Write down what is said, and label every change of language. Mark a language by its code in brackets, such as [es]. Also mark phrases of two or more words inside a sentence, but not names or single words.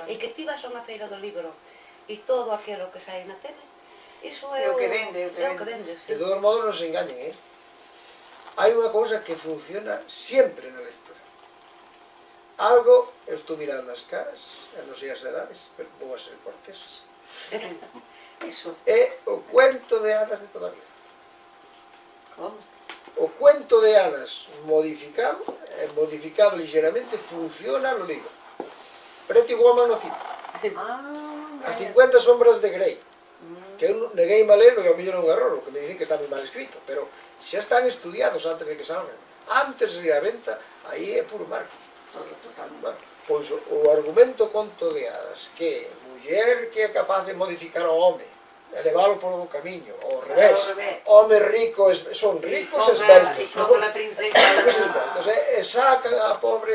[gl] E que ti vas a unha feira do libro e todo aquilo que sai na tele, iso é o que vende. De todos modos non se engañen, hai unha cousa que funciona sempre na lectura. Algo, eu estou mirando as caras, non sei as edades, pero vou a ser cortés. É o cuento de hadas de toda a vida. Como? O cuento de hadas modificado ligeramente, funciona no libro. Pretty Woman no cine. As 50 sombras de Grey, que eu neguei a ler, e ao mellor é un error, que me dicen que está moi mal escrito, pero xa están estudiados antes de que salgan. Antes de a venta, aí é puro marketing. Pois o argumento conto de hadas, que muller que é capaz de modificar o home, elevalo por un camiño, ao revés, homes ricos son ricos esbeltos, e sacan a pobre